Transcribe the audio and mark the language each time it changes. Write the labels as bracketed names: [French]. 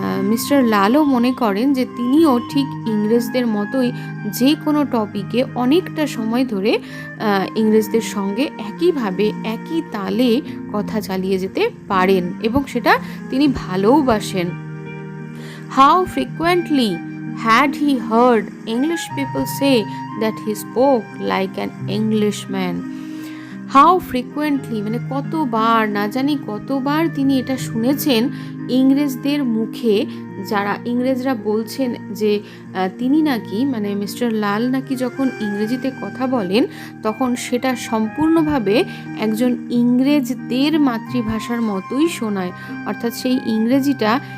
[Bangla] Mister লালও মনে করেন যে তিনিও ঠিক ইংরেজদের মতোই যে কোনো টপিকে অনেকটা সময় ধরে ইংরেজদের সঙ্গে একইভাবে একই তালে কথা চালিয়ে যেতে পারেন এবং সেটা তিনি ভালোবাসেন। [English] How frequently had he heard English people say that he spoke like an Englishman? How frequently [Bangla] কতবার, না জানি কতবার তিনি এটা শুনেছেন ইংরেজদের মুখে, যারা ইংরেজরা বলছেন যে তিনি নাকি মিস্টার লাল নাকি যখন ইংরেজিতে কথা বলেন তখন সেটা সম্পূর্ণভাবে একজন ইংরেজদের মাতৃভাষার মতোই শোনায়, অর্থাৎ সেই ইংরেজিটা